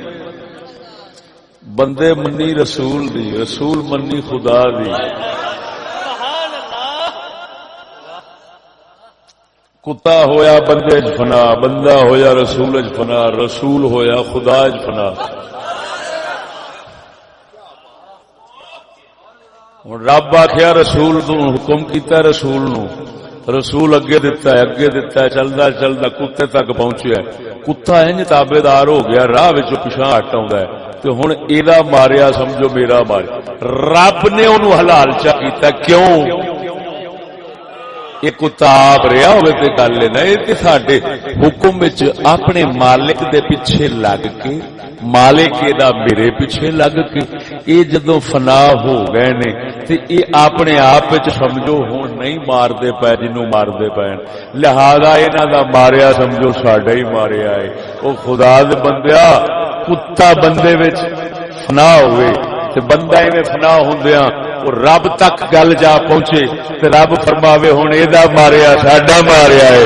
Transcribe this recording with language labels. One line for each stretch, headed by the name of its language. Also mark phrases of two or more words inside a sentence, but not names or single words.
Punjabi: بندے منی رسول دی، رسول منی خدا دی۔ کتا ہویا بندے چ فنا، بندہ ہویا رسول چ فنا، رسول ہویا خدا چ فنا۔ ہوں رب آخیا رسول نو حکم کیتا، رسول نو رسول اگے دتا ہے، اگے دتا ہے، چلدا چلدا کتے تک پہنچیا ہے۔ کتا انج تابعدار ہو گیا، راہ وچوں پیچھے ہٹ آوندا ہے تے ہن ایدا ماریا سمجھو میرا ماریا۔ رب نے اونوں حلال چا کیتا، کیوں؟ یہ کتا آپ رہا ہوئے تے گل ہے نا، یہ تے ساڈے حکم وچ اپنے مالک دے پیچھے لگ کے، مالک دا میرے پیچھے لگ کے یہ جدوں فنا ہو گئے نے تے یہ اپنے آپ وچ سمجھو ہن نہیں ماردے پے جنوں ماردے پے، لہذا انہاں دا ماریا سمجھو ساڈا ہی ماریا ہے۔ او خدا دے بندیا، کتا بندے وچ فنا ہوئے تے بندہ ایویں فنا ہوندیاں رب تک گل جا پہنچے تے رب فرماوے ہن ایدا ماریا ساڈا ماریا ہے۔